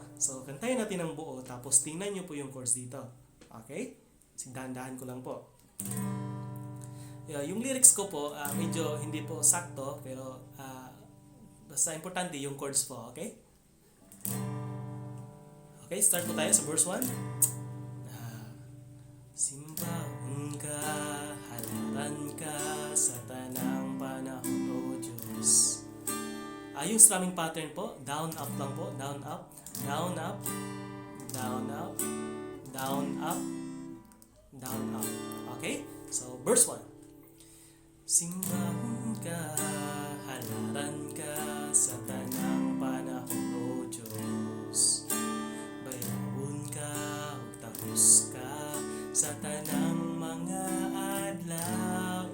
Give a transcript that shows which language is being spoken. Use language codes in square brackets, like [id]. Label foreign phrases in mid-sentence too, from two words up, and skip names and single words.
[tl] So, kantayin natin ang buo. Tapos, tingnan nyo po yung chords dito. Okay? Dahan-dahan ko lang po. Yung lyrics ko po, medyo hindi po sakto. Pero, basta importante yung chords po. Okay? Okay, start po tayo sa verse 1. [ceb] Simbahon ka, halaran ka sa tanang panahon, O Diyos. [tl] Yung strumming pattern po, [en] down, up [tl] lang po. [en] Down, up, down, up, down, up, down, up, down, up. [tl] Okay? So, verse 1. [ceb] Simbahon ka, halaran ka sa tanang panahon, O Diyos. Bayawon ka, tapos ka sa tanang mga adlaw.